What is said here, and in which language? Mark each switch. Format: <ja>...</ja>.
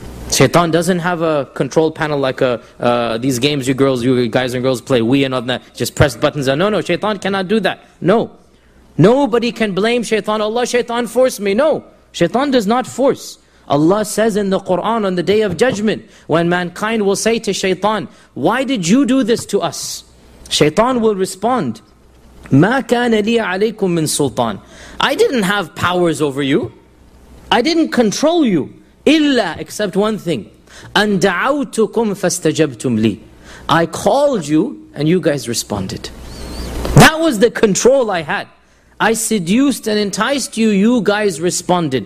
<en>Shaitan doesn't have a control panel like these games you guys and girls play, Wii and all that, just press buttons. No, Shaitan cannot do that. No. Nobody can blame Shaitan. Allah, Shaitan forced me. No. Shaitan does not force. Allah says in the Quran on the Day of Judgment, when mankind will say to Shaitan, why did you do this to us? Shaitan will respond,</en> <ar>مَا كَانَ لِيَ عَلَيْكُم مِّن سُلْطَانٍ.</ar> <en>I didn't have powers over you. I didn't control you.</en> <ar>إِلَّا,</ar> <en>except one thing.</en> <ar>أَن دَعَوْتُكُمْ فَاسْتَجَبْتُمْ لِي.</ar> <en>I called you and you guys responded. That was the control I had. I seduced and enticed you, you guys responded.</en>